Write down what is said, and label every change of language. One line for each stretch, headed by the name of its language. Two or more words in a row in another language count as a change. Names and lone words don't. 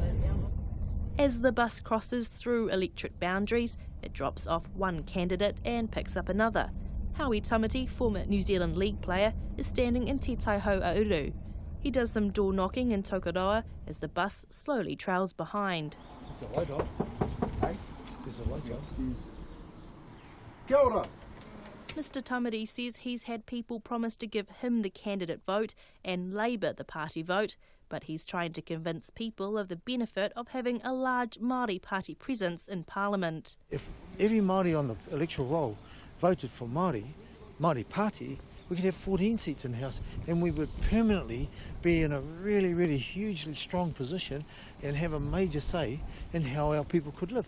English: As the bus crosses through electorate boundaries, it drops off one candidate and picks up another. Howie Tamati, former New Zealand League player, is standing in Te Taiho Auru. He does some door knocking in Tokoroa as the bus slowly trails behind. There's a light on. Hey, there's a light on.
Māori: Kia ora.
English: Mr Tamati says he's had people promise to give him the candidate vote and Labour the party vote, but he's trying to convince people of the benefit of having a large Māori Party presence in Parliament. If every Māori on the electoral roll voted for Māori Party, we could have 14 seats in the House and we would permanently be in a really, really hugely strong position and have a major say in how our people could live.